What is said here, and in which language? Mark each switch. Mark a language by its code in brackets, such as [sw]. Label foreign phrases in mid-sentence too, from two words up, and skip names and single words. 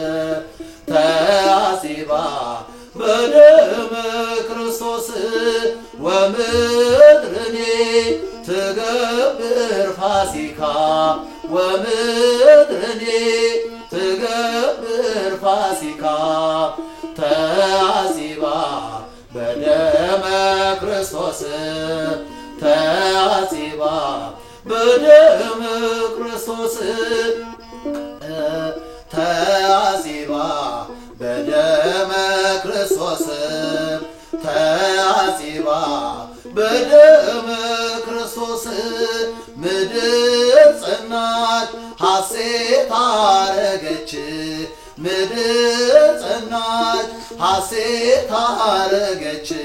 [gez] ተአጽባ በደመ ክርስቶስ ወምድርኔ ትገብር ፋሲካ ወምድርኔ ትገብር ፋሲካ ተአጽባ በደመ ክርስቶስ ተአጽባ በደመ ክርስቶስ ተአጽባ በደመ ክርስቶስ ተአጽባ በደመ ክርስቶስ [am] ምድር ጸናች ሐሴት አረገች ምድር ጸናች ሐሴት አረገች